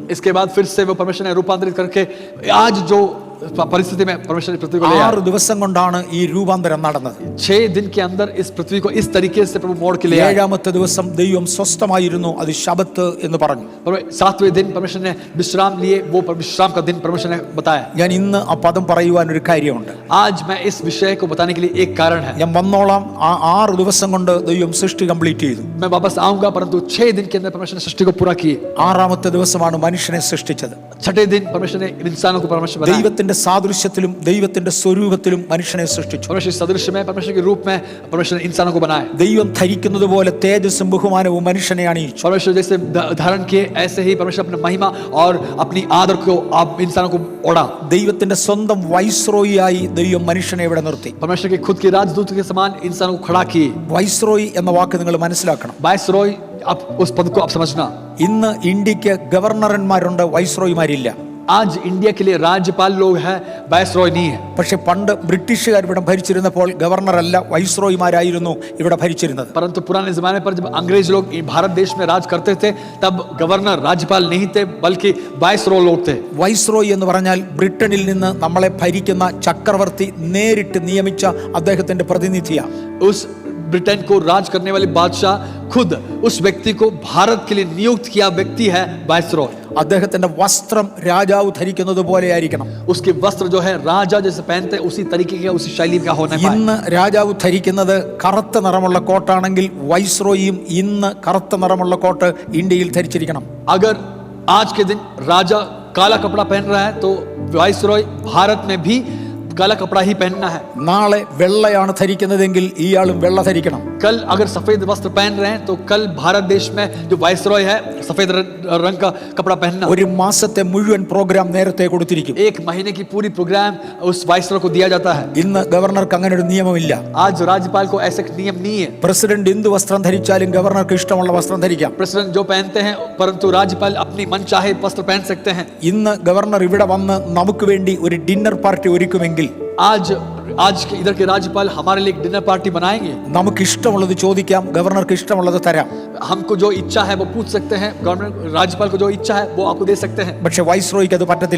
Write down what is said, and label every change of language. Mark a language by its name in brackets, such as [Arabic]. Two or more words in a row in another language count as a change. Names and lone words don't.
[Hindi] इसके बाद फिर से वो परमेश्वर ने रूपांतरित करके आज जो परिस्थिति में परमेश्वर ने पृथ्वी को ले आया. [Malayalam] 6 ദിവസം കൊണ്ടാണ് ഈ രൂപാന്തരം നടന്നത്. [Hindi] 6 दिन के अंदर इस पृथ्वी को इस तरीके से प्रभु मोड़ के ले आया. [Malayalam] 7ാമത്തെ ദിവസം ദൈവം സ്വസ്ഥമായിരുന്നു, അത് ശബത്ത് എന്ന് പറഞ്ഞു. [Hindi] 7वें दिन परमेश्वर ने विश्राम लिए, वो विश्राम का दिन परमेश्वर ने बताया. [Malayalam] ഞാൻ ഇന്ന് ആ പദം പറയുവാൻ ഒരു കാര്യമുണ്ട്. [Hindi] आज मैं इस विषय को बताने के लिए एक कारण है. [Malayalam] ഞാൻ വന്നോളാം. ആ 6 ദിവസം കൊണ്ട് ദൈവം സൃഷ്ടി കംപ്ലീറ്റ് ചെയ്തു. [Hindi] मैं वापस आऊंगा, परंतु 6 दिन के अंदर परमेश्वर ने सृष्टि को पूरा किए. [Malayalam] 6ാമത്തെ ദിവസമാണ് മനുഷ്യനെ സൃഷ്ടിച്ചത്. [Hindi] 6ठे दिन परमेश्वर ने इंसानों को परमेश्वर बनाया. [Malayalam] ദൈവത്തിന്റെ സാദൃശ്യത്തിലും ദൈവത്തിന്റെ സ്വരൂപത്തിലും മനുഷ്യനെ സൃഷ്ടിച്ചു. [Hindi] परमेश्वर सदृश्य में, परमेश्वर के रूप में परमेश्वर ने इंसानों को बनाया. [Malayalam] ദൈവം ധരിക്കുന്നത് പോലെ തേജസ്സും ബഹുമാനവും മനുഷ്യനെ അണിയിച്ചു. [Hindi] परमेश्वर जैसे धारण किए ऐसे ही परमेश्वर अपनी महिमा और अपनी आदर को आप इंसानों को ओढ़ा. [Malayalam] ദൈവത്തിന്റെ സ്വന്തം വൈസ്രോയിയായി ദൈവം മനുഷ്യനെ ഇവിടെ നിർത്തി. [Hindi] परमेश्वर के खुद के राजदूत के समान इंसानों को खड़ा किए. [Malayalam] വൈസ്രോയി എന്ന വാക്ക് നിങ്ങൾ മനസ്സിലാക്കണം. [Hindi] वाइसरॉय, आप उस पद को आप समझना. [Malayalam] ഇന്ന് ഇന്ത്യക്ക് ഗവർണർമാരുണ്ട്, വൈസ്രോയിമാരില്ല. [Hindi] आज इंडिया के लिए राज्यपाल लोग हैं, वाइसरॉय नहीं है. [Malayalam] പക്ഷെ പണ്ട് ബ്രിട്ടീഷുകാർ ഇവിടെ ഭരിച്ചിരുന്നപ്പോൾ ഗവർണറല്ല, വൈസ്രോയിമാരായിരുന്നു ഇവിടെ ഭരിച്ചിരുന്നത്. [Hindi] परंतु पुराने जमाने पर जब अंग्रेज लोग भारत देश में राज करते थे तब गवर्नर राज्यपाल नहीं थे बल्कि वाइसरॉय लोग थे. [Malayalam] വൈസ്രോയി എന്ന് പറഞ്ഞാൽ ബ്രിട്ടനിൽ നിന്ന് നമ്മളെ ഭരിക്കുന്ന ചക്രവർത്തി നേരിട്ട് നിയമിച്ച അദ്ദേഹത്തിന്റെ പ്രതിനിധിയാണ്. [Hindi] उस ब्रिटेन को राज करने वाले बादशाह खुद उस व्यक्ति को भारत के लिए नियुक्त किया व्यक्ति है वाइसरॉय. [Malayalam] അദ്ദേഹത്തിന്റെ വസ്ത്രം രാജാവ് ധരിക്കുന്നത് പോലെ ആയിരിക്കണം. [Hindi] उसके वस्त्र जो है राजा जैसे पहनते हैं उसी तरीके का, उसी शैली का होना पाए. [Malayalam] ഇന്ന് രാജാവ് ധരിക്കുന്നത് കറുത്ത നിറമുള്ള കോട്ടാണെങ്കിൽ വൈസ്രോയിയും ഇന്ന് കറുത്ത നിറമുള്ള കോട്ട് ഇന്ത്യയിൽ ധരിച്ചിരിക്കണം. [Hindi] अगर आज के दिन राजा काला कपड़ा पहन रहा है तो वाइसरॉय भारत में भी काला कपड़ा ही पहनना है। [Malayalam] നാളെ വെള്ളയാണ് ധരിക്കുന്നതെങ്കിൽ ഇയാളും വെള്ള ധരിക്കണം. [Hindi] कल अगर सफेद वस्त्र पहन रहे हैं तो कल भारत देश में जो वाइसरॉय है सफेद रंग का कपड़ा पहनना। [Malayalam] ഒരു മാസത്തെ മുഴുവൻ പ്രോഗ്രാം നേരത്തെ കൊടുത്തിരിക്കും. [Hindi] एक महीने की पूरी प्रोग्राम उस वाइसरॉय को दिया जाता है। [Malayalam] ഇന്ന് ഗവർണർക്ക് അങ്ങനെ ഒരു നിയമമില്ല. [Hindi] आज राज्यपाल को ऐसा नियम नहीं है। [Malayalam] പ്രസിഡന്റ് എന്ത് വസ്ത്രം ധരിച്ചാലും ഗവർണർക്ക് ഇഷ്ടമുള്ള വസ്ത്രം ധരിക്കാം. [Hindi] प्रेसिडेंट जो पहनते हैं परंतु राज्यपाल अपनी मन चाहे वस्त्र पहन सकते हैं। [Malayalam] ഇന്ന് ഗവർണർ ഇവിടെ വന്ന് നമുക്ക് വേണ്ടി ഒരു [English] dinner party [Malayalam] ഒരുക്കുമെങ്കിൽ [Hindi] आज के इधर के राज्यपाल हमारे लिए एक [English] dinner party [Hindi] बनाएंगे। [Malayalam] നമുക്ക് ഇഷ്ടമുള്ളത് ചോദിക്കാം, ഗവർണർക്ക് ഇഷ്ടമുള്ളത് തരാം. [Hindi] हमको जो इच्छा है वो पूछ सकते हैं, गवर्नर राज्यपाल को जो इच्छा है वो आपको दे सकते हैं। [Malayalam] പക്ഷെ വൈസ്രോയ്ക്ക് അത് പറ്റത്തില്ല.